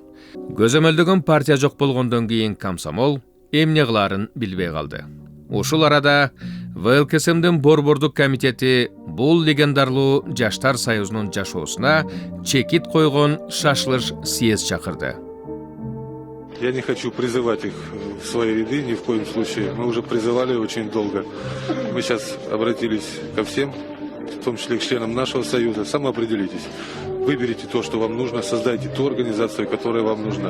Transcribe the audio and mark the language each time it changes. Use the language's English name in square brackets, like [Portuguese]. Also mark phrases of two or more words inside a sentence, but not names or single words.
[Kyrgyz] Көзөмөлдөгөн партия жок болгондон кийин комсомол эмне кылаарын билбей калды. Ушул арада ВЛКСМдин Борбордук комитети бул легендарлуу Жаштар союзунун жашоосуна чекит койгон шашылыш съезд чакырды. [Russian] Я не хочу призывать их в свои ряды ни в коем случае. Мы уже призывали очень долго. Мы сейчас обратились ко всем, в том числе к членам нашего союза. Самоопределитесь. Выберите то, что вам нужно, создайте ту организацию, которая вам нужна.